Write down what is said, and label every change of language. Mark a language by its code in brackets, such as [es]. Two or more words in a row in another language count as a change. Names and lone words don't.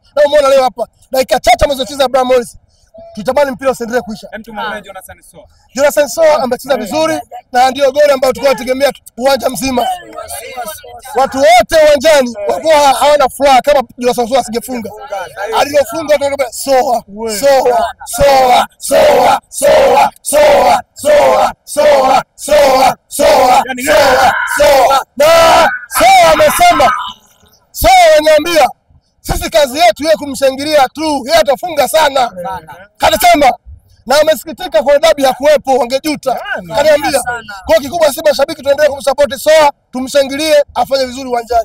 [sw] Na umeona leo hapa dakika chache ambazocheza Abraham Morris, tutamani mpira usiendelee kuisha. Jonathan Soa amecheza vizuri na ndio goli ambayo tulikuwa tunategemea uwanja mzima. Watu wote uwanjani walikuwa hawana furaha kama Jonathan Soa asigefunga. Alilofunga watu wakaambia Soa, Soa, Soa, Soa, Soa, Soa, Soa, Soa, Soa, Soa, Soa. Na Soa amesema, Soa ananiambia sisi kazi yetu yeye kumshangilia tu, yeye atafunga sana. Kanasema na amesikitika kwa dabi ya kuwepo, wangejuta. Kaniambia kwa kikubwa Simba shabiki tuendelee kumsupport Soa, tumshangilie afanye vizuri uwanjani.